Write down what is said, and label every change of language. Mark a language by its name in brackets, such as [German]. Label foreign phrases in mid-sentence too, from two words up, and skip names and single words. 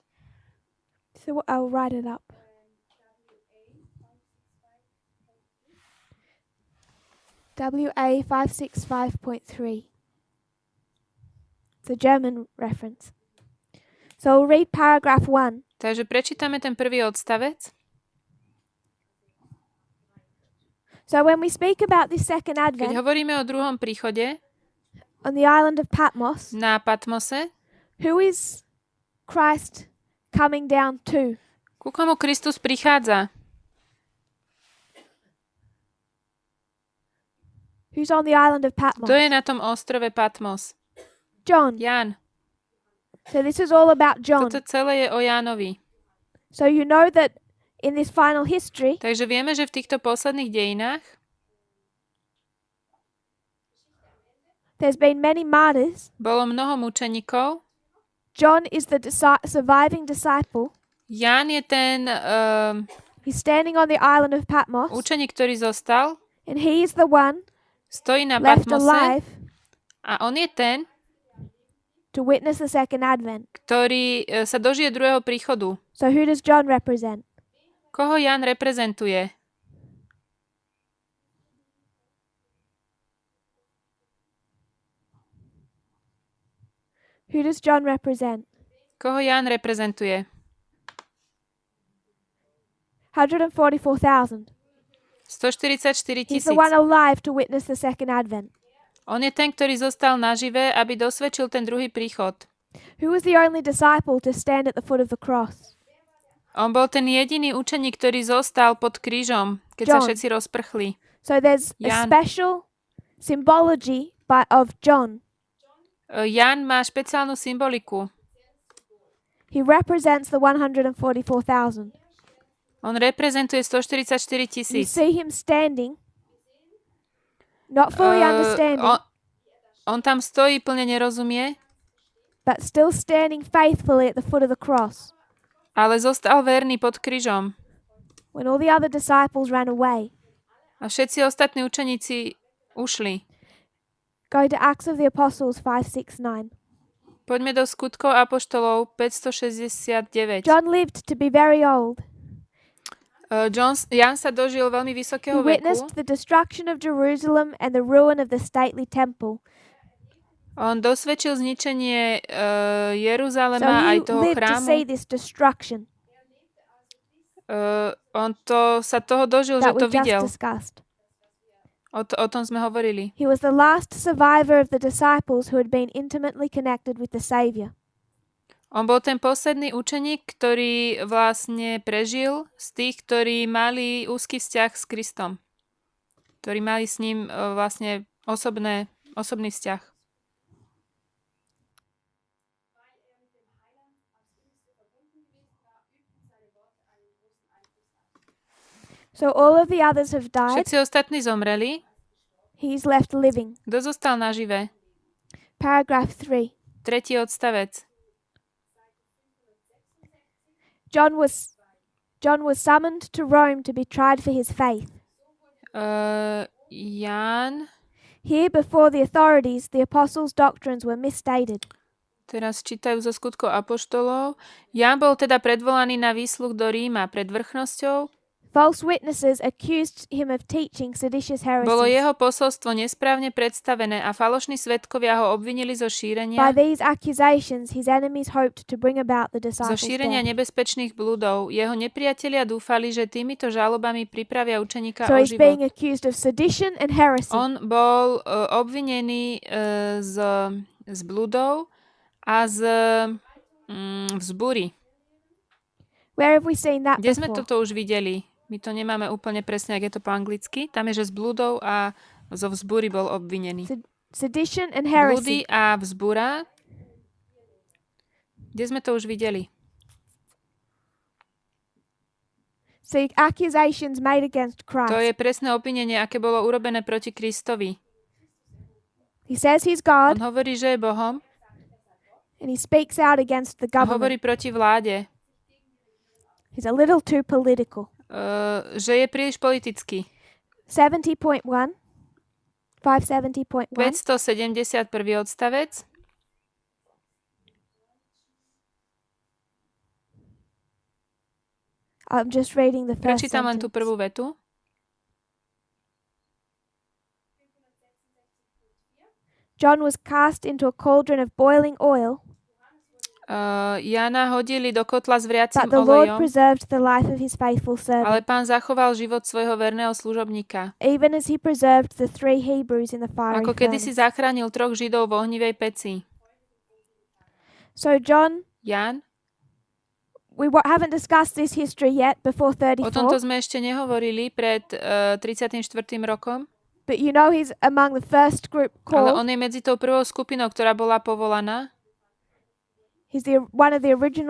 [English] So I'll write it up. WA 565.3. The German reference. So we'll read paragraph 1. [Slovak] Takže prečítame ten prvý odstavec. [English] So when we speak about this second [Slovak] Keď [English] advent [Slovak] hovoríme o druhom príchode [English] on the island of Patmos, [Slovak] na Patmose, [English] who is Christ coming down to? [Slovak] ku komu Kristus prichádza? [English] Who's on the island of Patmos? [Slovak] Kto je na tom ostrove Patmos? [English] John. [Slovak] Ján. [English] So this is all about John. [Slovak] Toto celé je o Jánovi. [English] So you know that in this final history, [Slovak] Takže vieme, že v týchto posledných dejinách [English] there's been many martyrs. [Slovak] bolo mnoho mučeníkov. [English] John is the surviving disciple. [Slovak] Ján je ten [English] He's standing on the island of Patmos, [Slovak] učeník, ktorý zostal, [English] and he is the one [Slovak] stojí na [English] left [Slovak] Patmose [English] alive [Slovak] a on je ten, [English] to witness the second advent. [Slovak] ktorý sa dožije druhého príchodu. [English] So who does John represent? [Slovak] Koho Ján reprezentuje? [English] Who does John represent? [Slovak] Koho Ján reprezentuje? [English] 144,000. [Slovak] 144 [English] He's [Slovak] 000. [English] the one alive to witness the second advent. [Slovak] On je ten, ktorý zostal nažive, aby dosvedčil ten druhý príchod. [English] Who was the only disciple to stand at the foot of the cross? [Slovak] On bol ten jediný učeník, ktorý zostal pod krížom, keď sa [English] John. [Slovak] všetci rozprchli. [English] So there's a [Slovak] Jan. [English] special symbology of John. [Slovak] Ján má špeciálnu symboliku. [English] He represents the 144,000. [Slovak] On reprezentuje 144 [English] You [Slovak] 000. [English] see him standing, not fully understanding, [Slovak] On tam stojí, plne nerozumie, [English] but still standing faithfully at the foot of the cross. [Slovak] ale zostal verný pod krížom. [English] when all the other disciples ran away. [Slovak] A všetci ostatní učeníci ušli. [English] Go to Acts of the Apostles 5:6-9. [Slovak] Poďme do skutkov apoštolov 569. [English] John lived to be very old. [Slovak] Jan sa dožil veľmi [English] He [Slovak] vysokého veku. [English] witnessed the destruction of Jerusalem and the ruin of the stately temple. [Slovak] On dosvedčil zničenie [English] So [Slovak] Jeruzalema aj [English] he [Slovak] toho [English] lived to [Slovak] chrámu. [English] see this destruction [Slovak] On sa toho dožil, že [English] that [Slovak] to [English] we just [Slovak] videl. [English] discussed. [Slovak] O tom sme hovorili. [English] He was the last survivor of the disciples who had been intimately connected with the Savior. [Slovak] On bol ten posledný učeník, ktorý vlastne prežil z tých, ktorí mali úzky vzťah s Kristom. Ktorí mali s ním vlastne osobný vzťah. [English] So all of the others have died. [Slovak] Všetci ostatní zomreli. [English] He's left living. [Slovak] Kto zostal nažive? [English] Paragraph 3. [Slovak] Tretí odstavec. [English] John was summoned to Rome to be tried for his faith. [Slovak] Ján. [English] Here before the authorities, the apostles' doctrines were misstated. [Slovak] Teraz čítajú zo skutkov apoštolov. Ján bol teda predvolaný na výsluch do Ríma pred vrchnosťou. [English] False witnesses accused him of teaching seditious [Slovak] Bolo [English] heresies. [Slovak] jeho posolstvo nesprávne predstavené a falošní svedkovia ho obvinili zo [English] By [Slovak] šírenia [English] these accusations, his enemies hoped to bring about the [Slovak] zo [English] disciples' [Slovak] šírenia [English] death. [Slovak] nebezpečných blúdov. Jeho nepriatelia dúfali, že týmito žalobami pripravia učeníka [English] So [Slovak] o [English] he's being [Slovak] život. [English] accused of sedition and heresy. [Slovak] On bol obvinený z blúdov a z vzbúry. [English] Where have we seen that [Slovak] Kde sme [English] before? [Slovak] toto už videli? My to nemáme úplne presne, ak je to po anglicky. Tam je, že z blúdov a zo vzbúry bol obvinený. [English] Sedition and [Slovak] Blúdy [English] heresy. [Slovak] a vzbúra. Kde sme to už videli? [English] So accusations made against Christ. [Slovak] To je presné obvinenie, aké bolo urobené proti Kristovi. [English] He says he's [Slovak] On [English] God [Slovak] hovorí, že je Bohom [English] and he speaks out against the [Slovak] a hovorí [English] government. [Slovak] proti vláde. [English] He's a little too political. [Slovak] Že je príliš politický. [English] 70.1 570.1 [Slovak] 571. odstavec. [English] I'm just reading the first [Slovak] Prečítam len tú [English] sentence. [Slovak] prvú vetu. [English] John was cast into a cauldron of boiling oil, [Slovak] Jána hodili do kotla s vriacim [English] but the Lord [Slovak] olejom, [English] preserved the life of his faithful [Slovak] ale [English] servant, [Slovak] Pán zachoval život svojho verného služobníka. [English] even as he preserved the 3 Hebrews in the fiery [Slovak] Ako kedysi [English] furnace. [Slovak] zachránil 3 Židov v ohnivej peci. [English] So John, [Slovak] Ján, [English] we haven't discussed this history yet before [Slovak] o tomto [English] 34, [Slovak] sme ešte nehovorili pred 34. rokom, [English] but you know he's among the first group [Slovak] ale [English] called. [Slovak] on je medzi tou prvou skupinou, ktorá bola povolaná. [English] He's one of the original